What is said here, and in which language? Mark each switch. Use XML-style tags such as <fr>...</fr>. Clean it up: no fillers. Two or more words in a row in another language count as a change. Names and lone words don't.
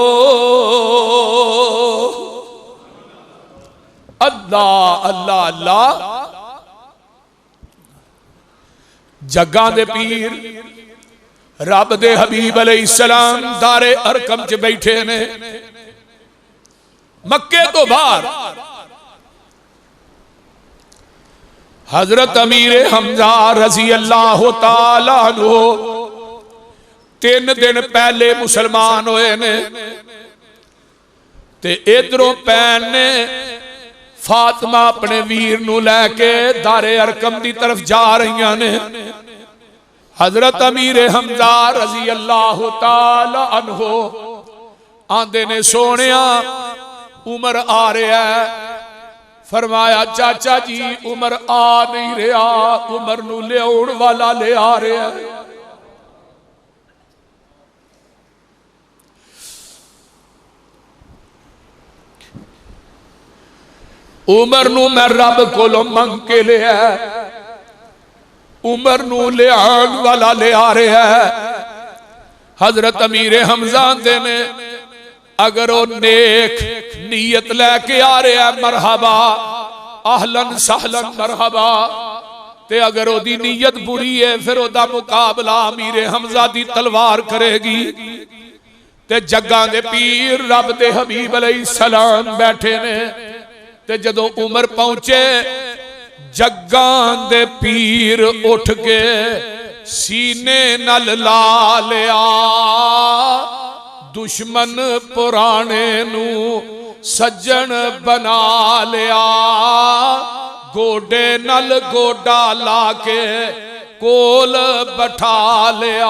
<pa>اللہ اللہ اللہ جگا دے پیر رب دے حبیب علیہ السلام دار ارقم چ بیٹھے نے مکے توں باہر حضرت امیر حمزہ</pa> <ar>رضی اللہ تعالیٰ عنہ</ar> <pa>3 دن پہلے مسلمان ہوئے نے تے ایدھروں بھین نے فاطمہ اپنے ویر نوں لے کے دار ارقم دی طرف جا رہی نے. حضرت امیر حمزہ</pa> <ar>رضی اللہ تعالیٰ عنہ</ar> <pa>آندے نے سونیا عمر آ رہا ہے. فرمایا چاچا جی عمر آ نہیں رہا عمر نوں لیاؤن والا لے آ رہا ہے. عمر نوں میں رب کولوں منگ کے لیا عمر نوں لیاؤن والا لے آ رہا ہے. حضرت امیر حمزہ دے نے اگر وہ نیک نیت لے کے آ رہا ہے</pa> <ar>مرحبا أهلا سهلا مرحبا</ar> <pa>تے اگر اودی نیت بری ہے فیر اودا مقابلہ امیر حمزہ دی تلوار کرے گی. تے جگاں دے پیر رب دے حبیب علیہ السلام بیٹھے نے تے جدوں عمر پہنچے جگاں دے پیر اٹھ کے سینے نال لا لیا دشمن پرانے نوں سجن بنا لیا گوڈے نال گوڈا لا کے کول بٹھا لیا.</pa>